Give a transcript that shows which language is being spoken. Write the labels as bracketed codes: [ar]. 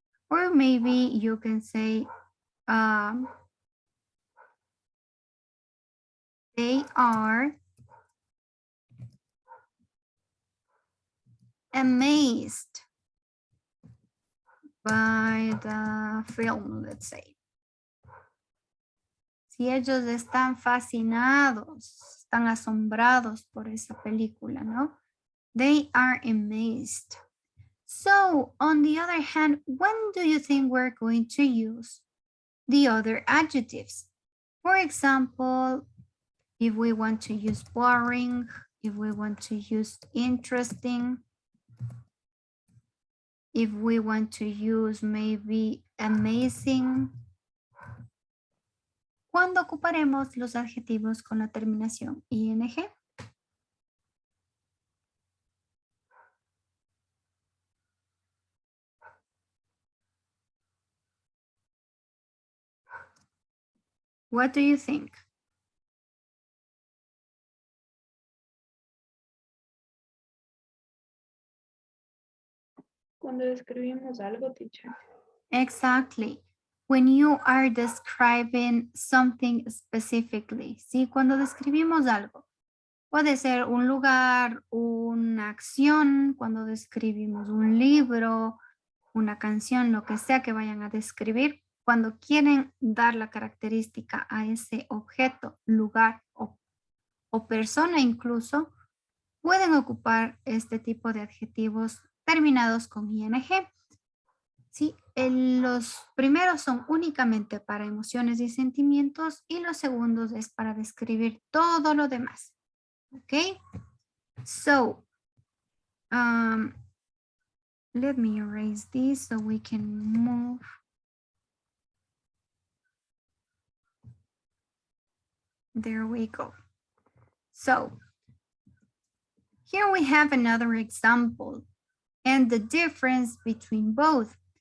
[en] Or maybe you can say they are amazed by the film, let's say. [es] Si ellos están fascinados, están asombrados por esa película, ¿no? [en] They are amazed. So, on the other hand, when do you think we're going to use the other adjectives? For example, if we want to use boring, if we want to use interesting, if we want to use maybe amazing. [es] ¿Cuándo ocuparemos los adjetivos con la terminación ing? [en] What do you think? [es] Cuando describimos algo, teacher. [en] Exactly. When you are describing something specifically. [es] ¿Sí? Cuando describimos algo. Puede ser un lugar, una acción, cuando describimos un libro, una canción, lo que sea que vayan a describir. Cuando quieren dar la característica a ese objeto, lugar o persona incluso, pueden ocupar este tipo de adjetivos terminados con ing. ¿Sí? Los primeros son únicamente para emociones y sentimientos y los segundos es para describir todo lo demás. ¿Ok? [en] So, let me erase this so we can move. There we go. So, here we have another example and the difference between both.